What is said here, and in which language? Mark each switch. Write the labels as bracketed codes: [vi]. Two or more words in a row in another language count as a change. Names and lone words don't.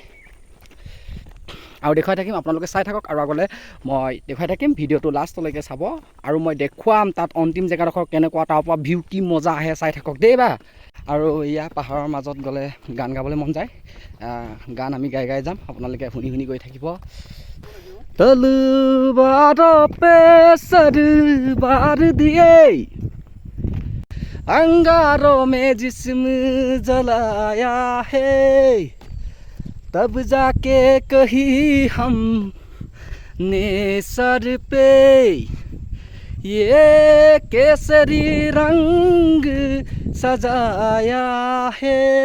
[as] আৰু দেখুৱাই থাকিম, আপোনালোকে চাই থাকক আৰু আগলৈ মই দেখুৱাই থাকিম। ভিডিঅ'টো লাষ্টলৈকে চাব আৰু মই দেখুৱাম তাত অন্তিম জেগাডোখৰ কেনেকুৱা, তাৰ পৰা ভিউ কি মজা আহে, চাই থাকক দেই বা। আৰু এয়া পাহাৰৰ মাজত গ'লে গান গাবলৈ মন যায়, গান আমি গাই গাই যাম, আপোনালোকে শুনি শুনি গৈ থাকিব। [hi] तलवार पे सरबार दिए, अंगारों में जिस्म जलाया है, तब जाके कही हम ने सर पे ये केसरी रंग सजाया है।